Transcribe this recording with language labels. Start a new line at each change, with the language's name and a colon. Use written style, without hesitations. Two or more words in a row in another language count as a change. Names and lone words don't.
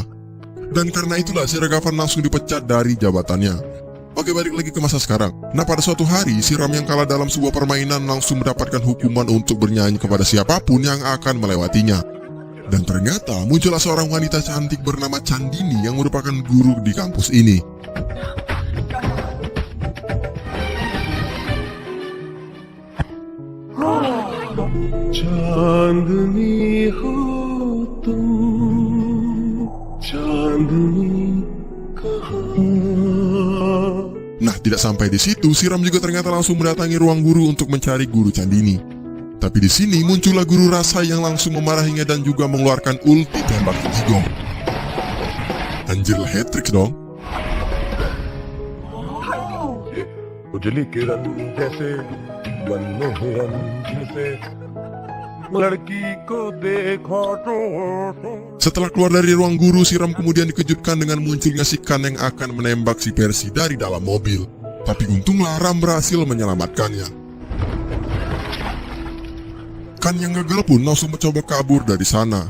Indonesian: Dan karena itulah si Ragavan langsung dipecat dari jabatannya. Oke, balik lagi ke masa sekarang. Nah, pada suatu hari, si Ram yang kalah dalam sebuah permainan langsung mendapatkan hukuman untuk bernyanyi kepada siapapun yang akan melewatinya. Dan ternyata muncullah seorang wanita cantik bernama Chandini yang merupakan guru di kampus ini.
Hindi: चांदनी हो तुम चांदनी कहाँ.
Indonesian: Nah, tidak sampai di situ, si Ram juga ternyata langsung mendatangi ruang guru untuk mencari guru Chandini. Tapi di sini muncullah guru rasa yang langsung memarahinya dan juga mengeluarkan ulti tembak Ichigo. Anjir, hat-trick dong.
Hindi: उजली किरण जैसे मनोहरम जैसे लड़की को देखा तो.
Indonesian: Setelah keluar dari ruang guru, si Ram kemudian dikejutkan dengan munculnya si Khan yang akan menembak si Percy dari dalam mobil. Tapi untunglah Ram berhasil menyelamatkannya. Khan yang gagal pun langsung mencoba kabur dari sana.